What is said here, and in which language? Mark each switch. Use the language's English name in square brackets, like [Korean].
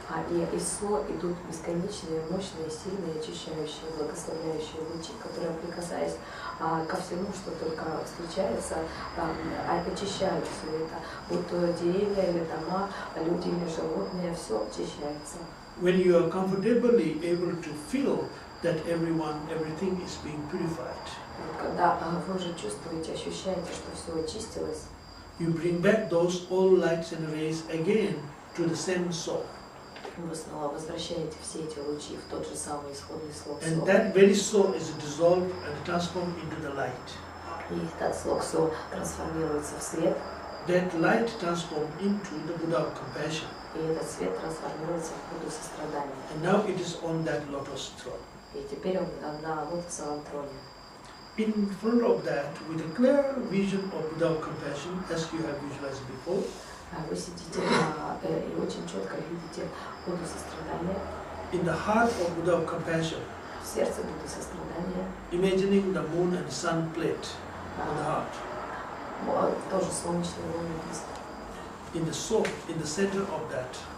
[Russian] И из со идут бесконечные, мощные, сильные, очищающие, благословляющие лучи, которые, прикасаясь ко всему, что только встречается, очищают все это. Будь то деревья или дома, люди или животные, все очищается. [English] When you are comfortably able to feel that everything is being purified, [Russian] Когда вы уже чувствуете, ощущаете, что все очистилось, [English] you bring back those all lights and rays again to the same soul. [Russian] вы снова возвращаете все эти лучи в тот же самый исходный слог [English] And [Russian] со. [English] that very soul is dissolved and transformed into the light. [Russian] И этот слог со трансформируется в свет, [English] That light transformed into the Buddha of compassion. [Russian] и этот свет трансформируется в Будду сострадания. [English] And now it is on that lotus throne. [Russian] И теперь он на лотосовом троне. [English] In front of that, with a clear vision of Buddha of compassion, as you have visualized before, [Russian] Вы сидите и очень четко видите Будду сострадания, [English] in the heart of Buddha of compassion, [Russian] в сердце Будды сострадания, [English] imagining the moon and sun plate on the heart. [Russian] Тоже солнечный лунный диск. [English] In the soul, in the center of that,